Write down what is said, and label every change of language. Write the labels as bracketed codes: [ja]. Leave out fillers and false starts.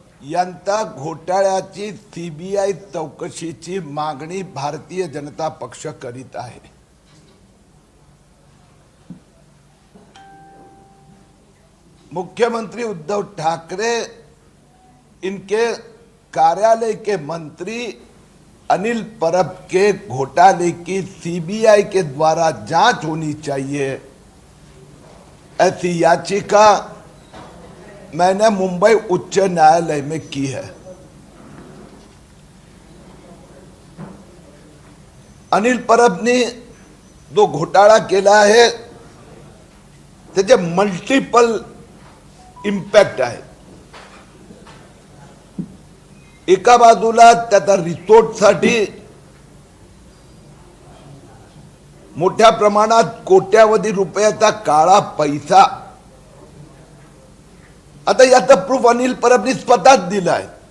[mr] यांचा घोटाळ्याची सीबीआय चौकशीची मागणी भारतीय जनता पक्ष करीत आहे। [hi] मुख्यमंत्री उद्धव ठाकरे इनके कार्यालय के मंत्री अनिल परब के घोटाले की सीबीआई के द्वारा जांच होनी चाहिए, ऐसी याचिका मैंने मुंबई उच्च न्यायालय में की है। [mr] अनिल परबने जो घोटाळा केला आहे त्याचे मल्टिपल इम्पॅक्ट आहे। एका बाजूला त्याचा रिसोर्टसाठी मोठ्या प्रमाणात कोट्यावधी रुपयाचा काळा पैसा, आता याचा प्रूफ अनिल परबने स्वतःच दिला आहे।